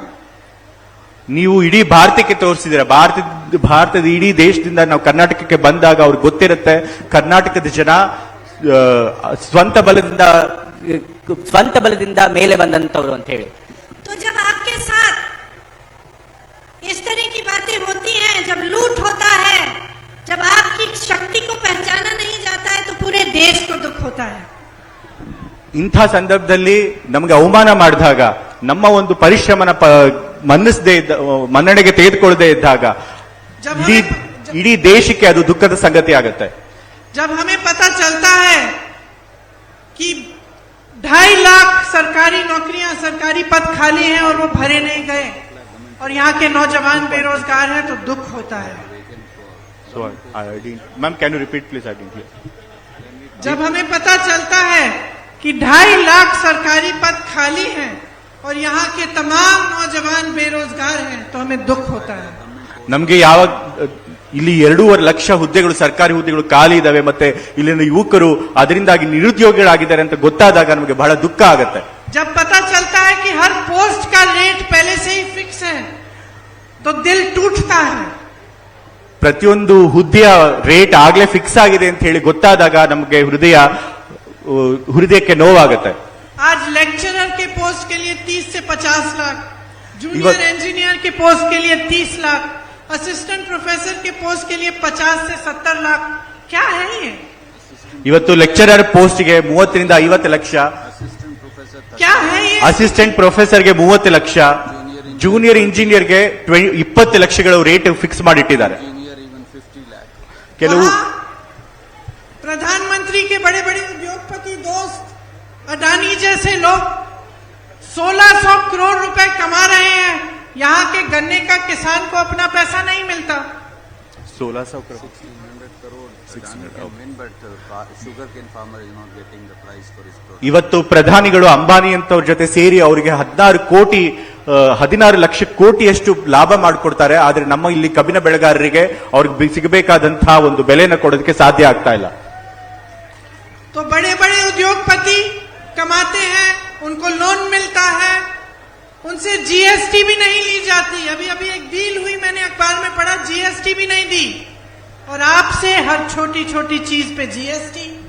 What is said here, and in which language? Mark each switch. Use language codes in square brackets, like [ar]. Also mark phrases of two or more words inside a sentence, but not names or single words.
[kn] ನೀವು ಇಡೀ ಭಾರತಕ್ಕೆ ತೋರಿಸಿದ್ದೀರ. ಭಾರತದ ಇಡೀ ದೇಶದಿಂದ ನಾವು ಕರ್ನಾಟಕಕ್ಕೆ ಬಂದಾಗ ಅವ್ರಿಗೆ ಗೊತ್ತಿರುತ್ತೆ ಕರ್ನಾಟಕದ ಜನ ಸ್ವಂತ ಬಲದಿಂದ ಮೇಲೆ ಬಂದಂತವರು ಅಂತ ಹೇಳಿ. [hi] तो जब आपके साथ इस तरह की बातें होती हैं, जब लूट होता है, जब आपकी शक्ति को पहचाना नहीं जाता है, तो पूरे देश को दुख होता है। [kn] ಇಂಥ ಸಂದರ್ಭದಲ್ಲಿ ನಮಗೆ ಅವಮಾನ ಮಾಡಿದಾಗ, ನಮ್ಮ ಒಂದು ಪರಿಶ್ರಮನ ಮನ್ನಣೆಗೆ ತೆಗೆದುಕೊಳ್ಳದೆ ಇದ್ದಾಗ ಇಡೀ ದೇಶಕ್ಕೆ ಅದು ದುಃಖದ ಸಂಗತಿ ಆಗುತ್ತೆ. [hi] जब हमें पता चलता है कि 2.5 लाख सरकारी नौकरियां, सरकारी पद खाली हैं और वो भरे नहीं गए और यहाँ के नौजवान बेरोजगार हैं, तो दुख होता है। [en] Ma'am can you repeat please? [hi] जब हमें पता चलता है कि 2.5 लाख सरकारी पद खाली हैं और यहाँ के तमाम नौजवान बेरोजगार हैं, तो हमें दुख होता है। [kn] ನಮ್ಗೆ ಯಾವಾಗ ಇಲ್ಲಿ 2.5 ಲಕ್ಷ ಹುದ್ದೆಗಳು, ಸರ್ಕಾರಿ ಹುದ್ದೆಗಳು ಖಾಲಿ ಇದಾವೆ, ಮತ್ತೆ ಇಲ್ಲಿನ ಯುವಕರು ಅದರಿಂದಾಗಿ ನಿರುದ್ಯೋಗಿಗಳಾಗಿದ್ದಾರೆ ಅಂತ ಗೊತ್ತಾದಾಗ ನಮಗೆ ಬಹಳ ದುಃಖ ಆಗುತ್ತೆ. [hi] जब पता चलता है कि हर पोस्ट का रेट पहले से ही फिक्स है, तो दिल टूटता है। [kn] ಪ್ರತಿಯೊಂದು ಹುದ್ದೆಯ ರೇಟ್ ಆಗ್ಲೇ ಫಿಕ್ಸ್ ಆಗಿದೆ ಅಂತ ಹೇಳಿ ಗೊತ್ತಾದಾಗ ನಮಗೆ ಹೃದಯಕ್ಕೆ ನೋವಾಗುತ್ತೆ. [hi] आज लेक्चरर के पोस्ट के लिए 30 से 50 लाख, [en] junior engineer [hi] के पोस्ट के लिए 30 लाख, [en] assistant professor [hi] के पोस्ट के लिए 50 से 70 लाख, क्या है ये? [kn] ಇವತ್ತು [en] lecturer postಗೆ [kn] 30 ರಿಂದ 50 ಲಕ್ಷ, [hi] क्या है ये? [en] assistant professorಗೆ [kn] 30 ಲಕ್ಷ, [en] junior engineerಗೆ [kn] 20 ಲಕ್ಷಗಳು [en] rate fix [kn] ಮಾಡಿಟ್ಟಿದ್ದಾರೆ. ಕೆಲವು [hi] वहां प्रधानमंत्री के बड़े बड़े उद्योगपति दोस्त अडानी जैसे लोग 1600 करोड़ रुपए कमा रहे हैं। यहाँ के गन्ने का किसान को अपना पैसा नहीं मिलता। [en] 1600 crore. 600 crore. 600 can win, but sugarcane farmer is not getting the price for his product. [kn] ಇವತ್ತು ಪ್ರಧಾನಿಗಳು ಅಂಬಾನಿ ಅಂತವ್ರ ಜೊತೆ ಸೇರಿ ಅವರಿಗೆ 16 ಲಕ್ಷ ಕೋಟಿಯಷ್ಟು ಲಾಭ ಮಾಡಿಕೊಡ್ತಾರೆ. ಆದ್ರೆ ನಮ್ಮ ಇಲ್ಲಿ ಕಬ್ಬಿನ ಬೆಳೆಗಾರರಿಗೆ ಅವ್ರಿಗೆ ಸಿಗಬೇಕಾದಂತಹ ಒಂದು ಬೆಲೆನ ಕೊಡೋದಕ್ಕೆ ಸಾಧ್ಯ ಆಗ್ತಾ ಇಲ್ಲ. [hi] तो बड़े बड़े उद्योगपति कमाते हैं, उनको लोन मिलता है, उनसे जीएसटी भी नहीं ली जाती। अभी अभी एक डील हुई, मैंने अखबार में पढ़ा, जीएसटी भी नहीं दी। और आपसे हर छोटी छोटी चीज पे जीएसटी।